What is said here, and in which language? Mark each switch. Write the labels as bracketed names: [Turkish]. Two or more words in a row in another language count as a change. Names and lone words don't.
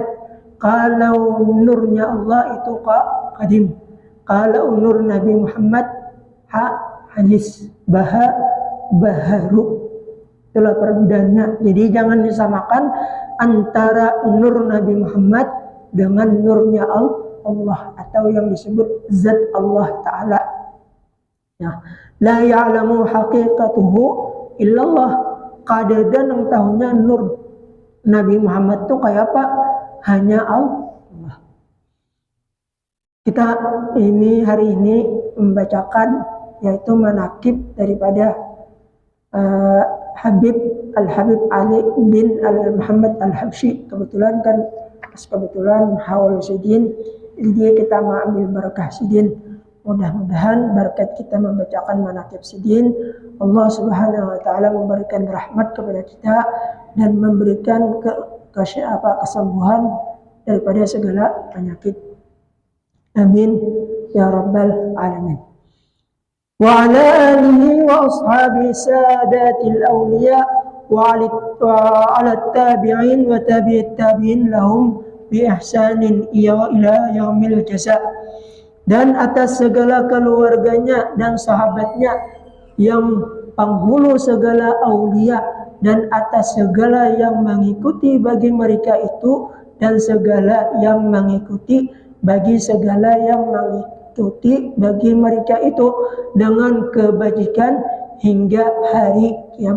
[Indonesian] Kalau nurnya Allah itu qadim, kalau nur Nabi Muhammad hadis, baharu. Itulah perbedaannya. Jadi jangan disamakan antara nur Nabi Muhammad dengan nurnya Allah atau yang disebut zat Allah Ta'ala. [Arabic] Ya. لا يعلم حقيقته إلا الله. [Indonesian] Kadang yang tahunya nur Nabi Muhammad itu kayak apa? Hanya Allah. Kita hari ini membacakan yaitu manaqib daripada Habib Ali bin Muhammad Al-Habsyi. Kebetulan haul sidin, jadi kita mengambil barakah sidin. Mudah-mudahan berkat kita membacakan manaqib sidin, Allah [Arabic] سبحانه وتعالى [Indonesian] memberikan rahmat kepada kita dan memberikan kesembuhan daripada segala penyakit. [Arabic] آمين يا رب العالمين. وعلى آله وأصحابه سادات الأولياء وعلى التابعين وتابعي التابعين لهم بإحسان إلى يوم الجزاء. [Indonesian] Dan atas segala keluarganya dan sahabatnya yang penghulu segala aulia, dan atas segala yang mengikuti bagi mereka itu, dan segala yang mengikuti bagi segala yang mengikuti bagi mereka itu dengan kebajikan hingga hari kiamat.